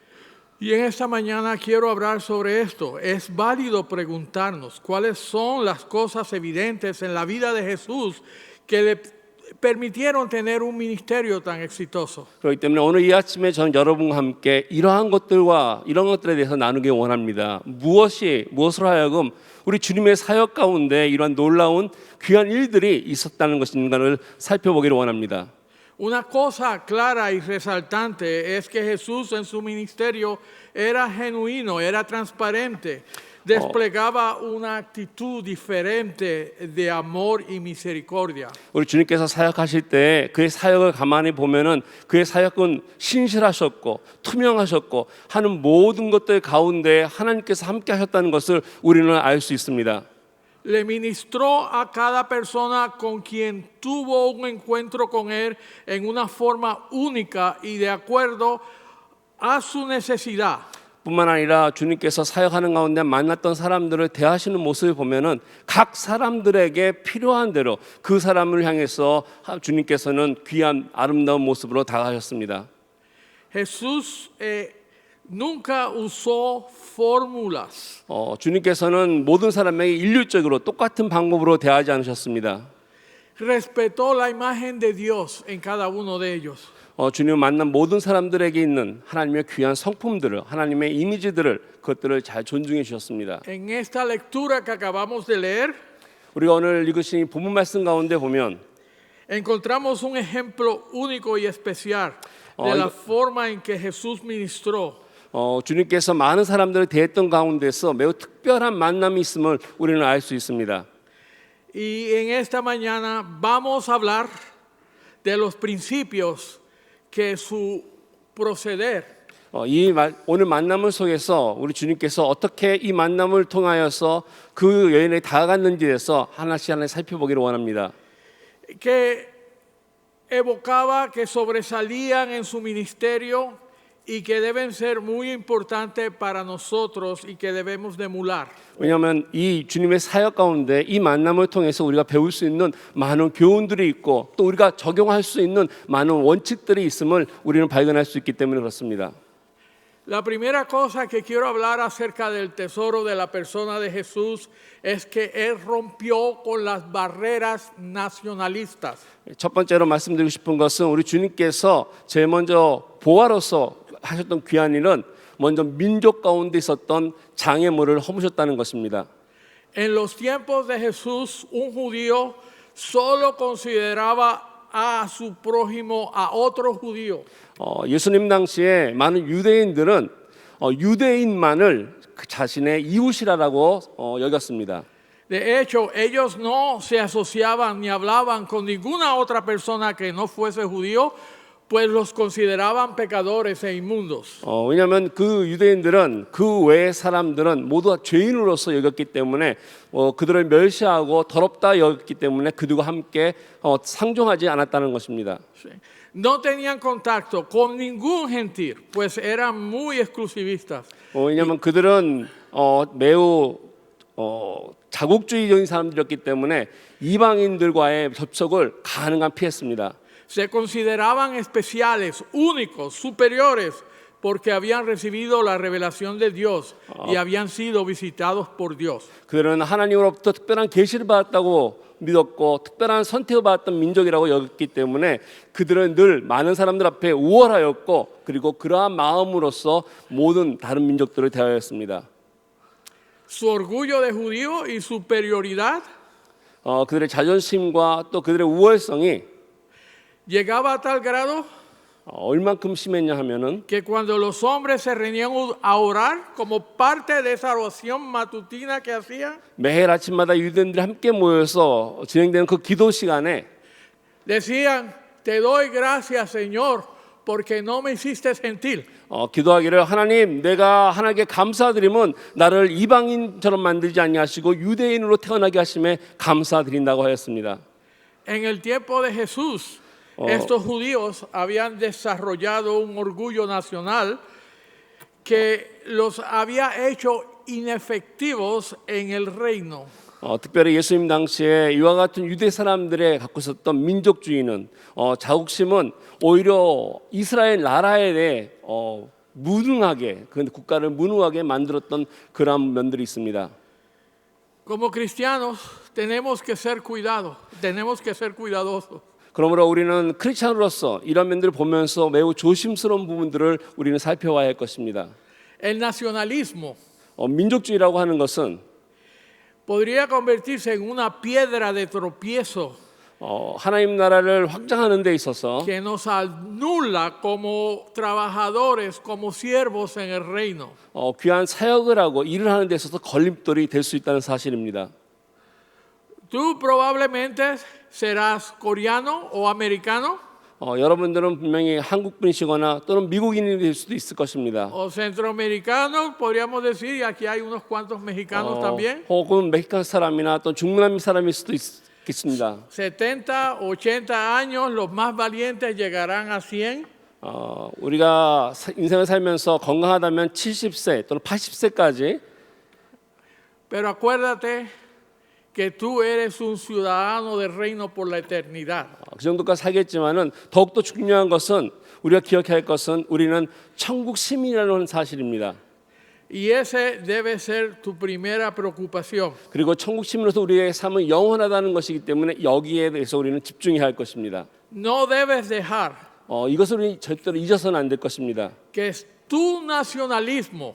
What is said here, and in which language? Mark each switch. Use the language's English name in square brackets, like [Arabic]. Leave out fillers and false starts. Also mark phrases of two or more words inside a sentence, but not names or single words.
[Spanish] Y en esta mañana quiero hablar sobre esto. Es válido preguntarnos cuáles son las cosas evidentes en la vida de Jesús que le permitieron tener un ministerio tan exitoso. [Korean] 그렇기 때문에 오늘 이 아침에 저는 여러분과 함께 이러한 것들과 이런 것들에 대해서 나누기 원합니다. 무엇으로 하여금 우리 주님의 사역 가운데 이러한 놀라운 귀한 일들이 있었다는 것인가를 살펴보기를 원합니다. [Spanish] Una cosa clara y resaltante es que Jesús en su ministerio era genuino, era transparente, desplegaba una actitud diferente de amor y misericordia. [Korean] 우리 주님께서 사역하실 때 그의 사역을 가만히 보면은 그의 사역은 신실하셨고 투명하셨고 하는 모든 것들 가운데 하나님께서 함께 하셨다는 것을 우리는 알 수 있습니다. [Spanish] Le ministró a cada persona con quien tuvo un encuentro con él en una forma única y de acuerdo a su necesidad. [Korean] 뿐만 아니라 주님께서 사역하는 가운데 만났던 사람들을 대하시는 모습을 보면은 각 사람들에게 필요한 대로 그 사람을 향해서 주님께서는 귀한 아름다운 모습으로 다가가셨습니다. [Spanish] Jesús nunca usó fórmulas. [Korean] 주님께서는 모든 사람에게 일률적으로 똑같은 방법으로 대하지 않으셨습니다. [Spanish] Respetó la imagen de Dios en cada uno de ellos. [Korean] 주님을 만난 모든 사람들에게 있는 하나님의 귀한 성품들을 하나님의 이미지들을 그것들을 잘 존중해 주셨습니다. [Spanish] En esta lectura que acabamos de leer, [Korean] 우리가 오늘 읽으신 이 본문 말씀 가운데 보면 [Spanish] encontramos un ejemplo único y especial de la forma en que Jesús ministró. [Korean] 주님께서 많은 사람들을 대했던 가운데서 매우 특별한 만남이 있음을 우리는 알 수 있습니다. [Spanish] Y en esta mañana vamos a hablar de los principios que su proceder [Korean] 오늘 만남을 속에서 우리 주님께서 어떻게 이 만남을 통하여서 그 여인에 다가갔는지에 대해서 하나씩 살펴보기를 원합니다. [Spanish] que evocaba, que sobresalían en su ministerio y que deben ser muy importantes para nosotros y que debemos de emular. [Korean] 왜냐하면 이 주님의 사역 가운데 이 만남을 통해서 우리가 배울 수 있는 많은 교훈들이 있고 또 우리가 적용할 수 있는 많은 원칙들이 있음을 우리는 발견할 수 있기 때문에 그렇습니다. [Spanish] La primera cosa que quiero hablar acerca del tesoro de la persona de Jesús es que Él rompió con las barreras nacionalistas. [Korean] 첫 번째로 말씀드리고 싶은 것은 우리 주님께서 제일 먼저 보화로서 하셨던 귀한 일은 먼저 민족 가운데 있었던 장애물을 허무셨다는 것입니다. [Spanish] En los tiempos de Jesús, un judío solo consideraba a su prójimo, a otro judío. [Korean] 예수님 당시에 많은 유대인들은 유대인만을 그 자신의 이웃이라고 여겼습니다. [Spanish] De hecho, ellos no se asociaban ni hablaban con ninguna otra persona que no fuese judío, pues los consideraban pecadores e inmundos. [Korean] 왜냐하면 그 유대인들은 그 외의 사람들은 모두 죄인으로서 여겼기 때문에 그들을 멸시하고 더럽다 여겼기 때문에 그들과 함께 상종하지 않았다는 것입니다. [Spanish] Sí. No tenían contacto con ningún gentil, pues eran muy exclusivistas. [Korean] 왜냐하면 그들은 매우 자국주의적인 사람들이었기 때문에 이방인들과의 접촉을 가능한 피했습니다. [Spanish] Se consideraban especiales, únicos, superiores, porque habían recibido la revelación de Dios y habían sido visitados por Dios. [Korean] 그들은 하나님으로부터 특별한 계시를 받았다고 믿었고 특별한 선택을 받았던 민족이라고 여겼기 때문에 그들은 늘 많은 사람들 앞에 우월하였고 그리고 그러한 마음으로서 모든 다른 민족들을 대하였습니다. [Spanish] Su orgullo de judío y superioridad [Korean] 그들의 자존심과 또 그들의 우월성이 [Spanish] llegaba a tal grado [Korean] 얼만큼 심했냐 하면은 [Spanish] que cuando los hombres se reunían a orar como parte de esa oración matutina que hacían, [Korean] 매일 아침마다 유대인들이 함께 모여서 진행되는 그 기도 시간에 [Spanish] decían, te doy gracias, Señor, porque no me hiciste gentil. [Korean] 기도하기를 하나님 내가 하나님께 감사드리면 나를 이방인처럼 만들지 아니하시고 유대인으로 태어나게 하심에 감사드린다고 하였습니다. [Spanish] En el tiempo de Jesús, estos judíos habían desarrollado un orgullo nacional que los había hecho inefectivos en el reino. [Korean] 특별히 예수님 당시에 이와 같은 유대 사람들의 갖고 있었던 민족주의는 자국심은 오히려 이스라엘 나라에 대해 무능하게 그 국가를 무능하게 만들었던 그런 면들이 있습니다. [Spanish] Como cristianos tenemos que ser cuidadosos. [Korean] 그러므로 우리는 크리스천으로서 이런 면들을 보면서 매우 조심스러운 부분들을 우리는 살펴봐야 할 것입니다. [Spanish] El nacionalismo [Korean] 민족주의라고 하는 것은 [Spanish] podría convertirse en una piedra de tropiezo [Korean] 하나님 나라를 확장하는 데 있어서 [Spanish] que nos anula como trabajadores, como siervos en el reino. [Korean] 귀한 사역을 하고 일을 하는 데 있어서 걸림돌이 될 수 있다는 사실입니다. [Spanish] Tú probablemente serás coreano o americano [Korean] 여러분들은 분명히 한국 분이시거나 또는 미국인이 될 수도 있을 것입니다. [Spanish] o centroamericano, podríamos decir, y aquí hay unos cuantos mexicanos también. [Korean] 혹은 멕시칸 사람이나 또 중남미 사람일 수도 있겠습니다. [Spanish] 70, 80 años, los más valientes llegarán a 100. [Korean] 우리가 인생을 살면서 건강하다면 70세 또는 80세까지 [Spanish] Pero acuérdate que tú eres un ciudadano del reino por la eternidad. [Korean] 그 정도까지 살겠지만은 더욱더 중요한 것은 우리가 기억해야 할 것은 우리는 천국 시민이라는 사실입니다. [Spanish] Y ese debe ser tu primera preocupación. [Korean] 그리고 천국 시민으로서 우리의 삶은 영원하다는 것이기 때문에 여기에 대해서 우리는 집중해야 할 것입니다. [Spanish] No debes dejar [Korean] 이것을 우리 절대로 잊어서는 안 될 것입니다. [Spanish] que tu nacionalismo